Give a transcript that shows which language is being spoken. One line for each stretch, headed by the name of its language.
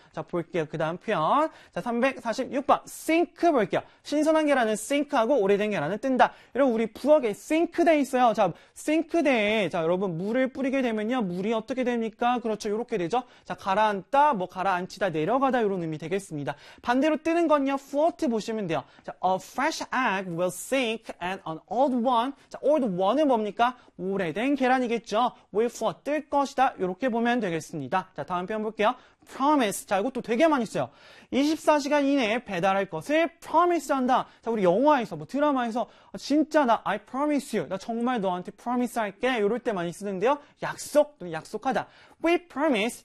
Korean: 자, 볼게요. 그 다음 표현. 자, 346번. sink 볼게요. 신선한 계란은 sink하고 오래된 계란은 뜬다. 여러분, 우리 부엌에 싱크대 있어요. 자, 싱크대에, 자, 여러분, 물을 뿌리게 되면요. 물이 어떻게 됩니까? 그렇죠. 이렇게 되죠. 자, 가라앉다, 뭐, 가라앉히다, 내려가다, 이런 의미 되겠습니다. 반대로 뜨는 건요. float 보시면 돼요.
English: 자, a fresh egg will sink and an old one.
Korean: 자, old one은 뭡니까? 오래된 계란이겠죠. will float, 뜰 것이다. 이렇게 보면 되겠습니다. 자, 다음 표현 볼게요. promise. 자, 이것도 되게 많이 써요. 24시간 이내에 배달할 것을 promise 한다. 자, 우리 영화에서 뭐 드라마에서 진짜 나 I promise you. 나 정말 너한테 promise 할게. 이럴 때 많이 쓰는데요. 약속, 또는 약속하다. We promise.